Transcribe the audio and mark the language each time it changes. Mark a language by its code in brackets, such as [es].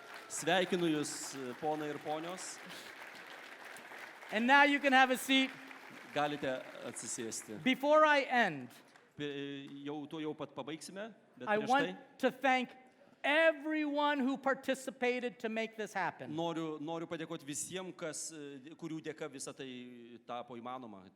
[lt] Sveikinu jūs, ponai ir ponios. [en] And now you can have a seat. [lt] Galite atsisėsti. [en] Before I end, [lt] Jau pat pabaigsime, bet [en] I [lt] prieš [en] want [lt] tai [en] to thank everyone who participated to make this happen. [lt] noriu padėkoti visiems, kurių dėka visą tai tapo įmanoma.